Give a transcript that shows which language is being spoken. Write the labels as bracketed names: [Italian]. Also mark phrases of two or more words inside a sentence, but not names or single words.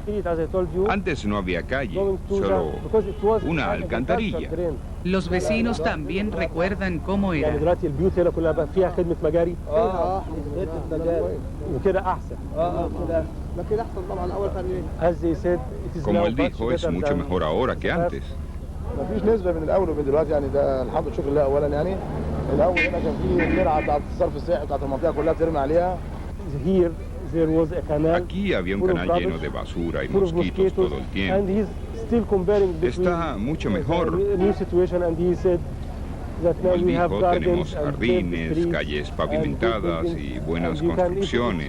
[Spanish] Antes no había calle, solo una alcantarilla. Los vecinos también recuerdan cómo era. Como él dijo, es mucho mejor ahora que antes. [Arabic] مفيش نسبة من الأول ومن دلوقتي يعني ده الحمد لله شكر الله أولا يعني الأول هنا كان في الترعة بتاعت الصرف الصحي بتاعت المنطقة كلها بترمي عليها. [Spanish] Aquí había un canal lleno de basura y mosquitos todo el tiempo. Está mucho mejor. Como él dijo, tenemos jardines, calles pavimentadas y buenas construcciones.